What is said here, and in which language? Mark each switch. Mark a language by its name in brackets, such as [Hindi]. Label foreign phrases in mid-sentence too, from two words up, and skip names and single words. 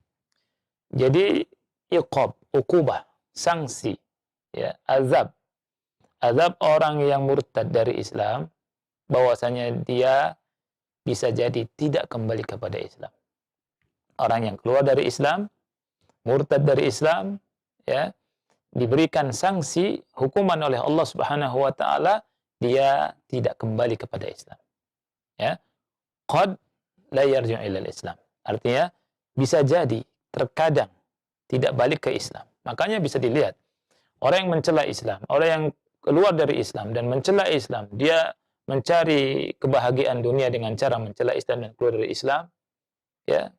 [Indonesian] Jadi uqubah, sanksi, ya, azab orang yang murtad dari Islam, bahwasanya dia bisa jadi tidak kembali kepada Islam. Orang yang keluar dari Islam, murtad dari Islam, ya, diberikan sanksi hukuman oleh Allah [Arabic] سبحانه وتعالى, [Indonesian] dia tidak kembali kepada Islam. Ya. [Arabic] قد لا يرجع إلى الإسلام. [Indonesian] Artinya bisa jadi terkadang tidak balik ke Islam. Makanya bisa dilihat orang yang mencela Islam, orang yang keluar dari Islam dan mencela Islam, dia mencari kebahagiaan dunia dengan cara mencela Islam dan keluar dari Islam, ya.